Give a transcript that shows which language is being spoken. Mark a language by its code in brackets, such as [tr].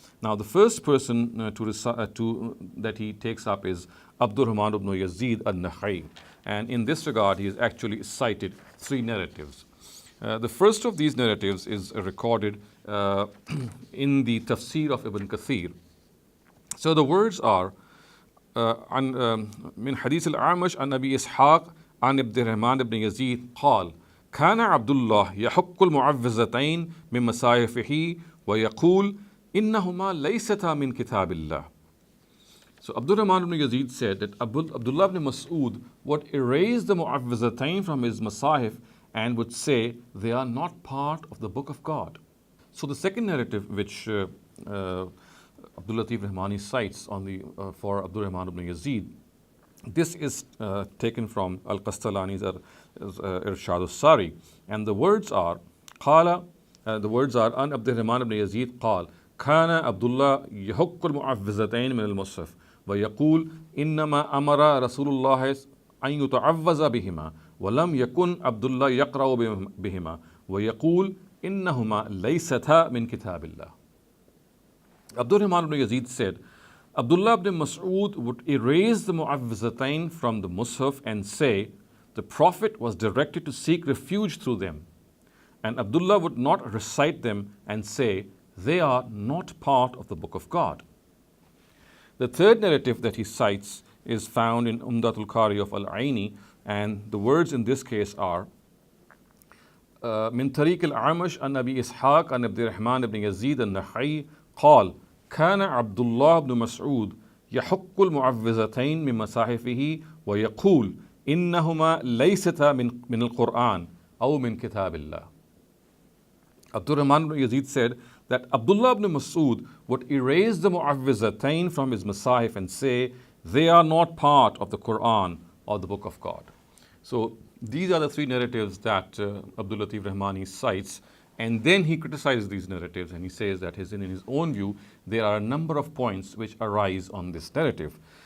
[en] Now, the first person that he takes up is Abdurrahman ibn Yazid al-Nakha'i, and in this regard, he has actually cited three narratives. The first of these narratives is recorded in the tafsir of Ibn Kathir. So the words are [ar] من حديث الأعمش عن أبي إسحاق عن عبد الرحمن بن يزيد قال كان عبد الله يحق المعوذتين من مصاحفه ويقول إنهما ليستا من كتاب الله. [en] So Abdurrahman ibn Yazid said that Abdullah ibn Masud would erase the Muawwidhatayn from his Masahif and would say they are not part of the book of God. So the second narrative which Abdul Latif Rahmani cites for Abdurrahman ibn Yazid, this is taken from Al-Qastalani's [ar] Irshad al-Sari, [en] and the words are [ar] An Abdurrahman ibn Yazid قال كان عبد الله يحق المعوذتين من المصحف ويقول إنما أمر رسول الله أن يتعوذ بهما ولم يكن عبد الله يقرأ بهما ويقول إنهما ليستا من كتاب الله. [en] Abdurrahman ibn Yazid said, Abdullah ibn Masud would erase the Muawwidhatayn from the mushaf and say, the Prophet was directed to seek refuge through them. And Abdullah would not recite them and say, they are not part of the book of God. The third narrative that he cites is found in Umdatul Qari of Al-Aini, and the words in this case are [ar] من طريق الأعمش عن أبي إسحاق عن عبد الرحمن بن يزيد النخعي قال كان عبد الله بن مسعود يحق المعوذتين من مصاحفه ويقول إنهما ليستا من القرآن أو من كتاب الله. [en] Abdurrahman ibn Yazid said that Abdullah ibn Masud would erase the Muawwidhatayn from his Masahif and say they are not part of the Qur'an or the book of God. So these are the three narratives that Abdul Latif Rahmani cites, and then he criticizes these narratives and he says that in his own view there are a number of points which arise on this narrative.